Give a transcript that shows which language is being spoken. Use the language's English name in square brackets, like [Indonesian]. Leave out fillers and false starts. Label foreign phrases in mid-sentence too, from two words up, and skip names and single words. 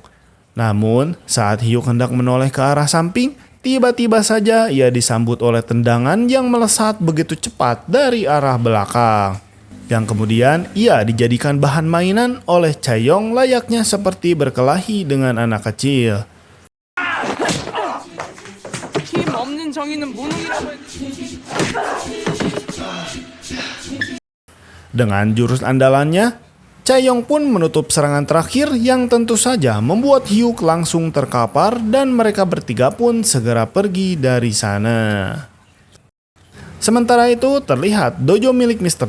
[Indonesian] Namun saat Hyuk hendak menoleh ke arah samping, tiba-tiba saja ia disambut oleh tendangan yang melesat begitu cepat dari arah belakang. Yang kemudian ia dijadikan bahan mainan oleh Chaeyoung layaknya seperti berkelahi dengan anak kecil. [Korean] 힘 없는 정의는 무능이라고 했... [Indonesian] Dengan jurus andalannya, Chaeyoung pun menutup serangan terakhir yang tentu saja membuat Hyuk langsung terkapar dan mereka bertiga pun segera pergi dari sana. Sementara itu terlihat dojo milik Mr.